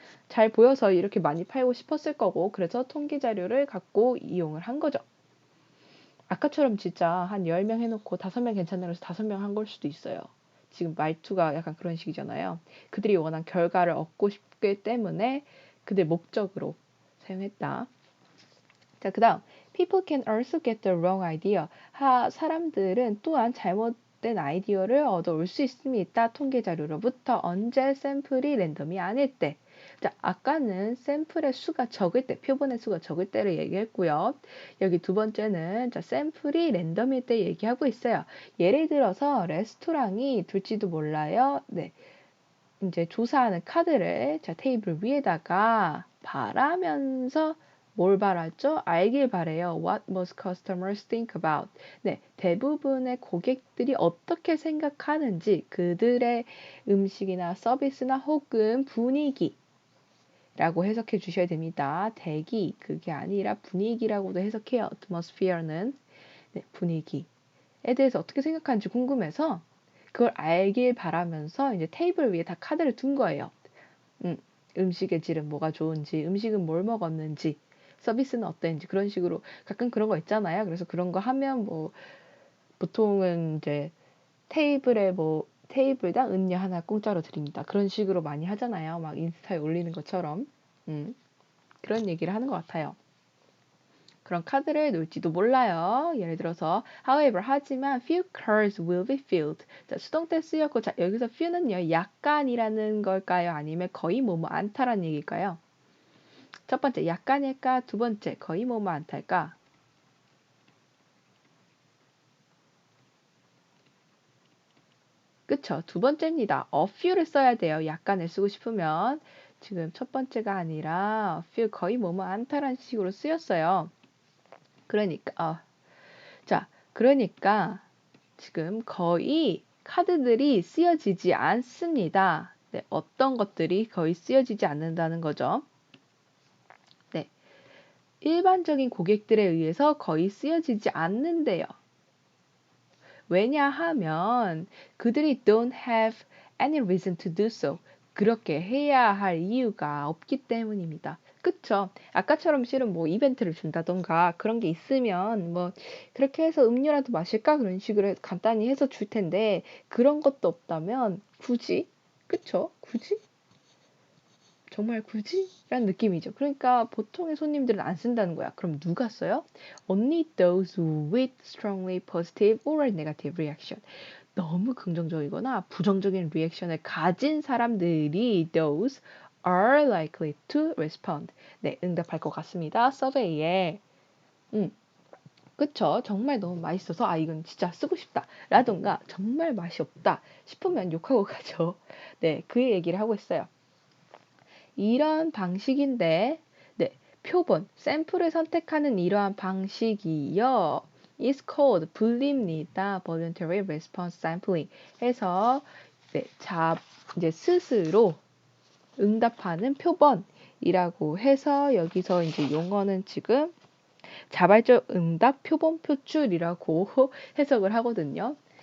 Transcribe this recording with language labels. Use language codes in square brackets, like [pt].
[ko] 잘 보여서 이렇게 많이 팔고 싶었을 거고 그래서 통계 자료를 갖고 이용을 한 거죠. 아까처럼 진짜 한 10명 해놓고 5명 괜찮다고 해서 5명 한 걸 수도 있어요. 지금 말투가 약간 그런 식이잖아요. 그들이 원한 결과를 얻고 싶기 때문에 그들 목적으로 사용했다. 자, 그 다음 [en] People can also get the wrong idea. [ko] 사람들은 또한 잘못된 아이디어를 얻어올 수 있습니다. 통계 자료로부터 언제 샘플이 랜덤이 아닐 때. 자, 아까는 샘플의 수가 적을 때, 표본의 수가 적을 때를 얘기했고요. 여기 두 번째는 자, 샘플이 랜덤일 때 얘기하고 있어요. 예를 들어서 레스토랑이 둘지도 몰라요. 네. 이제 조사하는 카드를 자, 테이블 위에다가 바라면서 뭘 바라죠? 알길 바래요. [en] What most customers think about. [ko] 네, 대부분의 고객들이 어떻게 생각하는지 그들의 음식이나 서비스나 혹은 분위기 라고 해석해 주셔야 됩니다. 대기, 그게 아니라 분위기라고도 해석해요. [en] atmosphere는. [ko] 네, 분위기에 대해서 어떻게 생각하는지 궁금해서 그걸 알길 바라면서 이제 테이블 위에 다 카드를 둔 거예요. 음식의 질은 뭐가 좋은지, 음식은 뭘 먹었는지, 서비스는 어땠는지 그런 식으로 가끔 그런 거 있잖아요. 그래서 그런 거 하면 뭐 보통은 이제 테이블에 뭐 테이블당 음료 하나 공짜로 드립니다. 그런 식으로 많이 하잖아요. 막 인스타에 올리는 것처럼. 그런 얘기를 하는 것 같아요. 그런 카드를 놓을지도 몰라요. 예를 들어서 [en] however [ko] 하지만 [en] few cars will be filled. [ko] 자, 수동태 쓰였고 자, 여기서 few는요. 약간이라는 걸까요? 아니면 거의 뭐뭐 않다라는 얘기일까요? 첫 번째 약간일까? 두 번째 거의 뭐뭐 않다일까? 그쵸? 두 번째입니다. a few를 써야 돼요. 약간을 쓰고 싶으면 지금 첫 번째가 아니라 few 거의 뭐뭐 않다라는 식으로 쓰였어요. 그러니까 자, 그러니까 지금 거의 카드들이 쓰여지지 않습니다. 네, 어떤 것들이 거의 쓰여지지 않는다는 거죠. 네, 일반적인 고객들에 의해서 거의 쓰여지지 않는데요. 왜냐하면 그들이 [en] don't have any reason to do so. [ko] 그렇게 해야 할 이유가 없기 때문입니다. 그쵸? 아까처럼 실은 뭐 이벤트를 준다던가 그런 게 있으면 뭐 그렇게 해서 음료라도 마실까? 그런 식으로 간단히 해서 줄 텐데 그런 것도 없다면 굳이? 그쵸? 굳이? 정말 굳이? 라는 느낌이죠. 그러니까 보통의 손님들은 안 쓴다는 거야. 그럼 누가 써요? [en] Only those with strongly positive or negative reaction. [ko] 너무 긍정적이거나 부정적인 리액션을 가진 사람들이 [en] those are likely to respond. [ko] 네, 응답할 것 같습니다. 서베이에. 그쵸. 정말 너무 맛있어서 아 이건 진짜 쓰고 싶다. 라던가 정말 맛이 없다 싶으면 욕하고 가죠. 네, 그 얘기를 하고 있어요. 이런 방식인데 네, 표본, 샘플을 선택하는 이러한 방식이요. [en] is called [ko] 불립니다. [en] voluntary response sampling [ko] 해서 네, 이제 스스로 응답하는 표본이라고 해서 여기서 이제 용어는 지금 자발적 응답 표본 표출이라고 해석을 하거든요.